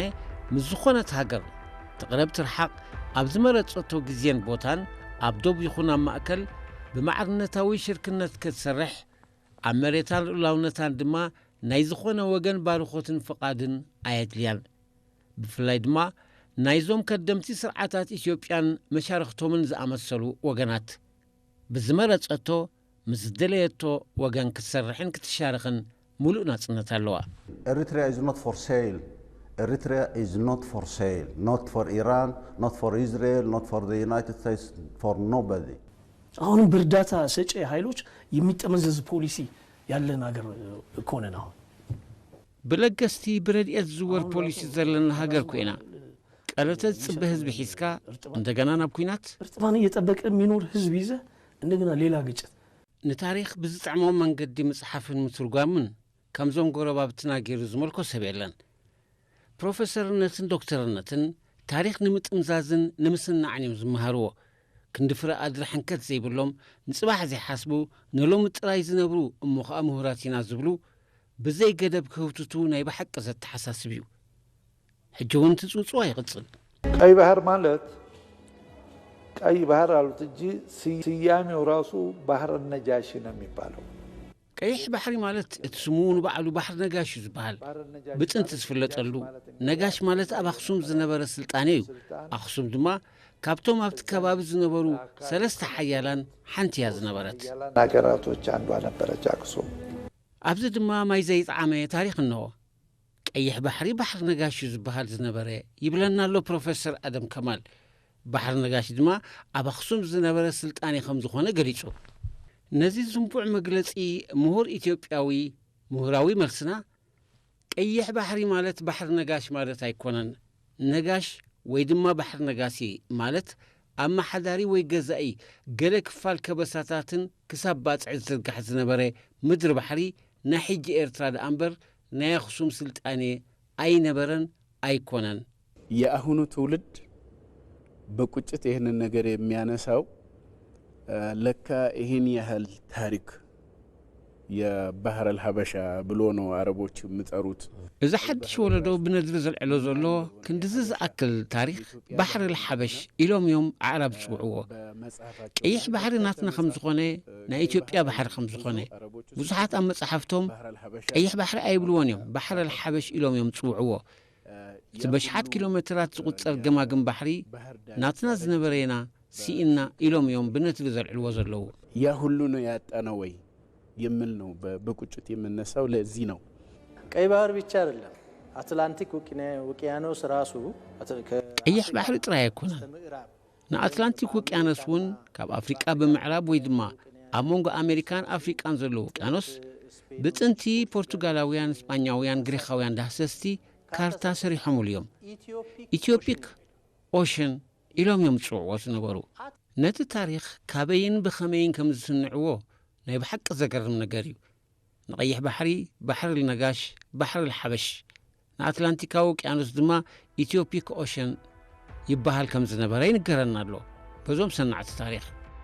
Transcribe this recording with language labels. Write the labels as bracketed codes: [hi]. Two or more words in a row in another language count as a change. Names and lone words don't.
[ti] ምስ ዝኾነት ሃገር ትቕረብ ትርሓቕ ኣብ ዝመረጸቶ ግዜን ቦታን ኣብ ዶብ ይኹን ኣብ ማእከል ብማዕርነታዊ ሽርክነት ክትሰርሕ ኣብ መሬታን ልኡላውነታን ድማ ናይ ዝኾነ ወገን ባርኾትን ፍቓድን ኣየድልያን ብፍላይ ድማ ናይዞም ከደምቲ ስርዓታት ኢትዮጵያን መሻርክቶምን ዝኣመሰሉ ወገናት ብዝመረጸቶ ምስ ደለየቶ ወገን ክትሰርሕን ክትሻርኽን ሙሉእ ናጽነት ኣለዋ [en] Eritrea is not for sale. Eritrea is not for sale. Not for Iran, not for Israel, not for the United States, for nobody. [am] አሁንም በእርዳታ ሰጪ ኃይሎች የሚጠመዘዝ ፖሊሲ ያለን ሀገር እኮ ነን አሁን [ti] ብለገስቲ ብረድኤት ዝወር ፖሊሲ ዘለና ሃገር ኮይና ቀለተት ጽበ ህዝቢ ሒዝካ እንደገና ናብ ኩናት [am] እርጥባን እየጠበቀ የሚኖር ህዝብ ይዘ እንደገና ሌላ ግጭት نتاريخ بزطعمو منقدي مصحفن مترጓምን [ti] ከምዞም ጎረባብትና ገይሩ ዝመልኮ ሰብ የለን ፕሮፌሰርነትን ዶክተርነትን ታሪክ ንምጥምዛዝን ንምስናዕን እዮም ዝመሃርዎ ክንድፍረ ኣድሪ ሕንከት ዘይብሎም ንጽባሕ ዘይሓስቡ ነሎም ጥራይ ዝነብሩ እሞኸ ምሁራት ኢና ዝብሉ ብዘይ ገደብ ክህብትቱ ናይ በሐቅ ዘተሓሳስብ እዩ ሕጂ እውን ትጽውጽዋ ይቕጽል [am] ቀይ ባህር ማለት ቀይ ባህር አሉት እንጂ ስያሜው ራሱ ባህር ነጃሺ ነው የሚባለው [ti] ቀይሕ ባሕሪ ማለት እትስሙን በዓሉ ባሕር ነጋሽ ዝበሃል ብጥንት ዝፍለጠሉ ነጋሽ ማለት ኣብ ኣኽሱም ዝነበረ ስልጣኔ እዩ ኣኽሱም ድማ ካብቶም ኣብቲ ከባቢ ዝነበሩ ሰለስተ ሓያላን ሓንቲ እያ ዝነበረት [am] ሃገራቶች አንዷ ነበረች ኣኽሱም [ti] ኣብዚ ድማ ማይ ዘይጣዕመ ታሪክ እንሆ ቀይሕ ባሕሪ ባሕር ነጋሽ ዝበሃል ዝነበረ ይብለና ኣሎ ፕሮፌሰር ኣደም ከማል ባሕር ነጋሽ ድማ ኣብ ኣኽሱም ዝነበረ ስልጣኔ ከም ዝኾነ ገሊጹ ነዚ ዝንቡዕ መግለጺ ምሁር ኢትዮጵያዊ ምሁራዊ መልስና ቀይሕ ባሕሪ ማለት ባሕር ነጋሽ ማለት ኣይኮነን ነጋሽ ወይ ድማ ባሕር ነጋሲ ማለት ኣብ ማሓዳሪ ወይ ገዛኢ ገለ ክፋል ከበሳታትን ክሳብ ባጽዕ ዝርጋሕ ዝነበረ ምድሪ ባሕሪ ናይ ሕጂ ኤርትራ ደኣ እምበር ናይ ኣኽሱም ስልጣኔ ኣይነበረን ኣይኮነን [am] የአሁኑ ትውልድ በቁጭት ይህንን ነገር የሚያነሳው ለካ ይህን ያህል ታሪክ የባህር አልሐበሻ ብሎ ነው አረቦች ምጠሩት [ti] እዛ ሓድሽ ወለዶ ብነድሪ ዘልዕሎ ዘሎ ክንድዚ ዝኣክል ታሪክ ባሕር አልሐበሽ ኢሎም እዮም ኣዕራብ ዝፅውዕዎ ቀይሕ ባሕሪ ናትና ከም ዝኾነ ናይ ኢትዮጵያ ባሕሪ ከም ዝኾነ ብዙሓት ኣብ መጽሓፍቶም ቀይሕ ባሕሪ ኣይብልዎን እዮም ባሕር አልሐበሽ ኢሎም እዮም ዝፅውዕዎ እቲ በሽሓት ኪሎሜትራት ዝቁፀር ገማግም ባሕሪ ናትና ዝነበረና ሲኢና ኢሎም እዮም ብነድሪ ዘልዕልዎ ዘለዉ [am] ያ ሁሉ ነው ያጣነው ወይ የሚል ነው በቁጭት የምነሳው ለዚህ ነው ቀይ ባህር ብቻ አይደለም አትላንቲክ ውቅያኖስ ራሱ [ti] ቀይሕ ባሕሪ ጥራይ አይኮነን ንአትላንቲክ ውቅያኖስውን ካብ አፍሪቃ በምዕራብ ወይ ድማ ኣብ መንጎ አሜሪካን አፍሪቃን ዘሎ ውቅያኖስ ብጥንቲ ፖርቱጋላውያን እስጳኛውያን ግሪካውያን ዳህሰስቲ ካርታ ሰሪሖምሉ እዮም ኢትዮፒክ ኦሽን ኢሎም እዮም ዝፅውዕዎ ዝነበሩ ነቲ ታሪክ ካበይን ብኸመይን ከም ዝስንዕዎ ናይ ብሓቂ ዘገርም ነገር እዩ ንቀይሕ ባሕሪ ባሕር ልነጋሽ ባሕር ልሓበሽ ንአትላንቲካዊ ውቅያኖስ ድማ ኢትዮፒክ ኦሽን ይበሃል ከም ዝነበረ ይንገረና ኣሎ በዞም ሰናዕቲ ታሪክ